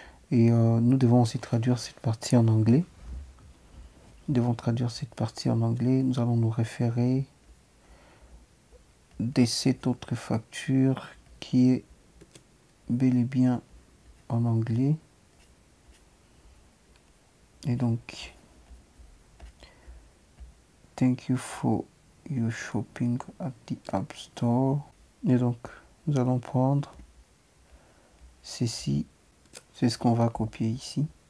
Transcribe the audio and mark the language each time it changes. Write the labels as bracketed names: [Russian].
[French] Et nous devons aussi traduire cette partie en anglais. Nous devons traduire cette partie en anglais. Nous allons nous référer de cette autre facture qui est bel et bien en anglais. Et donc, [English] thank you for your shopping at the App Store. [French] Et donc, nous allons prendre ceci. C'est ce qu'on va copier ici.